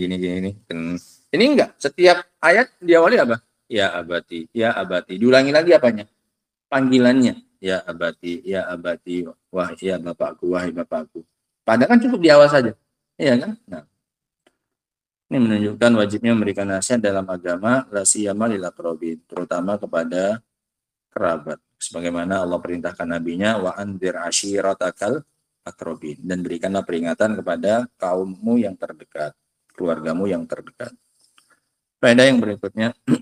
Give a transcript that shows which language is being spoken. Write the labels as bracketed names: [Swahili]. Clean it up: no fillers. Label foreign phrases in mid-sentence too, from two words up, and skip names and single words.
[Indonesian] Ini enggak, setiap ayat diawali apa? [Arabic] يا أبت، يا أبت. [Indonesian] Diulangi lagi apanya? Panggilannya. [Arabic] يا أبت, [Indonesian] wahai ya bapakku, wahai bapakku. Padahal kan cukup di awal saja. Iya kan? Nah, ini menunjukkan wajibnya memberikan nasihat dalam agama, [Arabic] لا سيما للأقربين, [Indonesian] terutama kepada kerabat. Sebagaimana Allah perintahkan nabinya, [Arabic] وأنذر عشيرتك الأقربين, [Indonesian] dan berikanlah peringatan kepada kaummu yang terdekat, keluargamu yang terdekat. Faedah yang berikutnya,